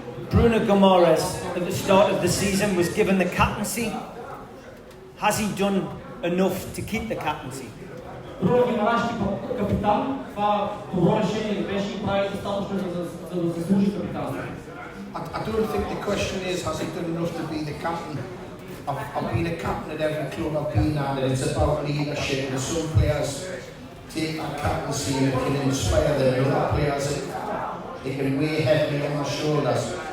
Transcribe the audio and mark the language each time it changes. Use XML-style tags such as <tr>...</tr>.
<en>Bruno Gomes at the start of the season was given the captaincy. Has he done enough to keep the captaincy?</en> <bg>Bruno Gomes капитан, това добро решение беше и прави достатъчно за да заслужи капитанство.</bg> <en>I don't think the question is, has he done enough to be the captain? I've been a captain at every club I've been at, and it's about leadership, and some players take that captaincy and it can inspire them, and other players it can weigh heavily on their shoulders.</en>